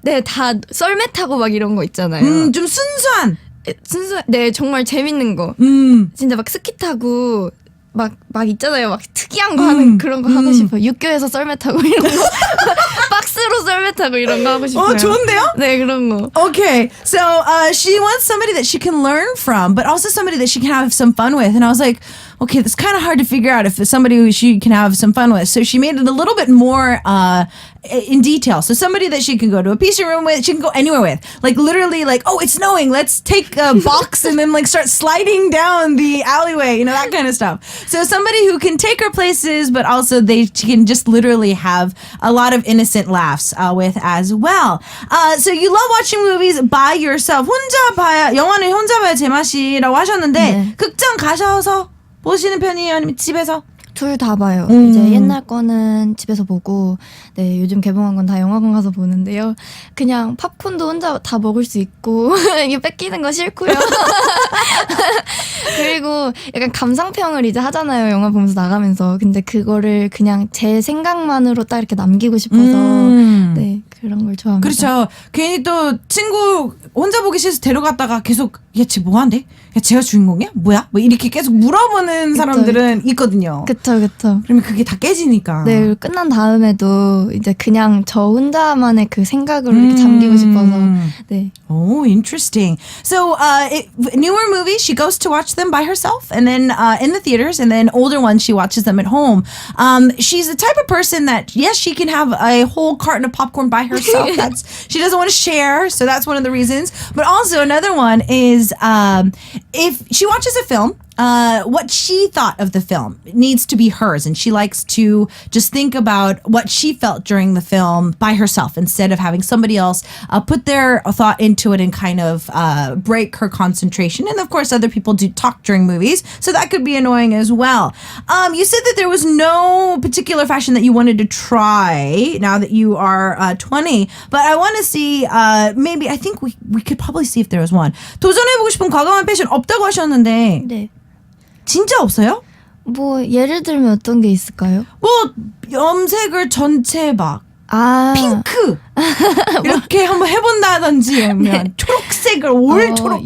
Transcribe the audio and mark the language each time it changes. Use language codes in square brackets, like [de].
[ko] 네, 다 썰매 타고 막 이런 거 있잖아요. 좀 순수한. 네, 정말 재밌는 거. 진짜 막 스키 타고 막 있잖아요. 막 특이한 거 하는 그런 거 하고 싶어요. 육교에서 썰매 타고 이런 거. 박스로 썰매 타고 이런 거 하고 싶어요. 좋은데요? 네, 그런 거. [en] Okay, so she wants somebody that she can learn from, but also somebody that she can have some fun with. And I was like, okay, that's kind of hard to figure out if it's somebody who she can have some fun with. So she made it a little bit more in detail. So somebody that she can go to a PC room with, she can go anywhere with. Like literally like, oh, it's snowing. Let's take a box and then like start sliding down the alleyway, you know, that kind of stuff. So somebody who can take her places, but also she can just literally have a lot of innocent laughs with as well. So you love watching movies by yourself. [ko] 영화는 혼자 봐야 제맛이라고 하셨는데 네. 극장 가셔서 보시는 편이에요? 아니면 집에서? 둘 다 봐요. 이제 옛날 거는 집에서 보고, 네, 요즘 개봉한 건 다 영화관 가서 보는데요. 그냥 팝콘도 혼자 다 먹을 수 있고, 이게 뺏기는 거 싫고요. 그리고 약간 감상평을 이제 하잖아요. 영화 보면서 나가면서. 근데 그거를 그냥 제 생각만으로 딱 이렇게 남기고 싶어서, 네, 그런 걸 좋아합니다. 그렇죠. 괜히 또 친구 혼자 보기 싫어서 데려갔다가 계속 야, 쟤 뭐한대? 야, 쟤가 주인공이야? 뭐야? 뭐 이렇게 계속 물어보는 사람들은 있거든요. 그쵸. 그러면 그게 다 깨지니까. 네, 그리고 끝난 다음에도 이제 그냥 저 혼자만의 그 생각으로 이렇게 잠기고 싶어서. 네. [en] Oh, interesting. So, newer movies, she goes to watch them by herself, and then in the theaters, and then older ones, she watches them at home. She's the type of person that, yes, she can have a whole carton of popcorn by herself. She doesn't want to share, so that's one of the reasons. But also another one is if she watches a film, what she thought of the film needs to be hers, and she likes to just think about what she felt during the film by herself instead of having somebody else put their thought into it and kind of break her concentration. And of course, other people do talk during movies, so that could be annoying as well. You said that there was no particular fashion that you wanted to try now that you are 20, but I want to see maybe I think we could probably see if there was one. [ko] 도전해보고 싶은 과감한 패션 없다고 하셨는데 네. 진짜 없어요? 뭐 예를 들면 어떤 게 있을까요? 뭐 염색을 전체 막 아, 핑크 이렇게 한번 해본다든지 아니면 초록색을 올 초록